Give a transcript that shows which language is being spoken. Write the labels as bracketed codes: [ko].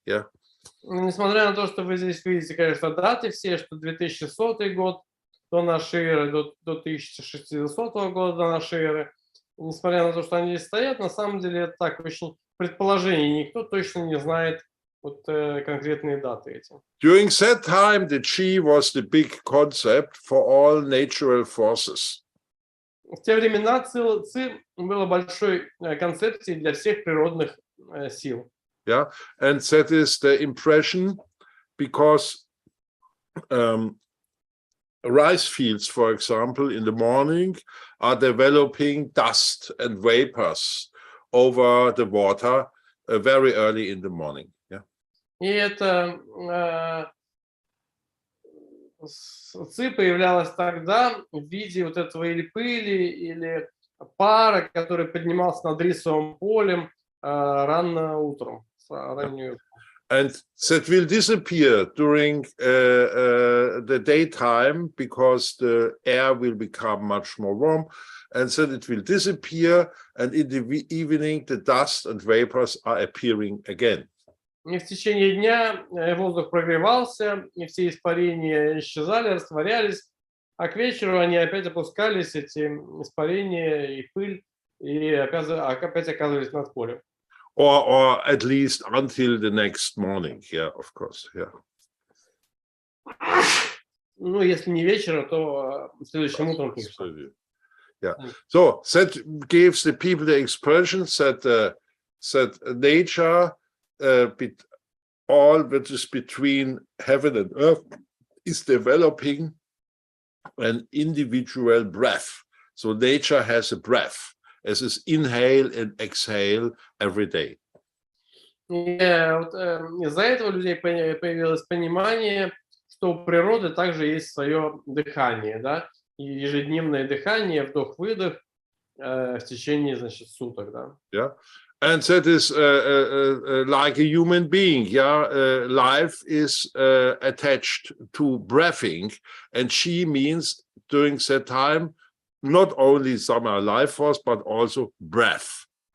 [en] Yeah. [ru] Несмотря на то, что вы здесь видите, конечно, даты все, что 2100 год до нашей эры, до 1600 года до нашей эры, несмотря на то, что они здесь стоят, на самом деле это так очень предположение, никто точно не знает вот конкретные даты эти. [en] During that time, the Qi was the big concept for all natural forces. [ru] В те времена Ци было большой концепцией для всех природных сил. [en] Yeah, and that is the impression because rice fields, for example, in the morning are developing dust and vapors, over the water very early in the morning. Yeah. [ru] И это ци появлялась тогда в виде вот этого или пыли, или пара, который поднимался над рисовым полем рано утром, раннюю. [en] And that will disappear during the daytime because the air will become much more warm, and then it will disappear, and in the evening the dust and vapors are appearing again. [ru] И в течение дня воздух прогревался, и все испарения исчезали, растворялись, а к вечеру они опять опускались, эти испарения и пыль, и опять оказывались над полем. [en] Or at least until the next morning, yeah, of course, yeah. [ru] Ну, если не вечером, то следующим утром. [en] Yeah. So that gives the people the expression that nature, all that is between heaven and earth, is developing an individual breath. So nature has a breath. As is inhale and exhale every day. [ru] Из-за этого у людей появилось понимание, что у природы также есть свое дыхание, да, и ежедневное дыхание, вдох-выдох в течение, значит, суток, да. [en] Yeah, and that is like a human being. Yeah, life is attached to breathing, and Qi means during that time not only some life force, but also breath.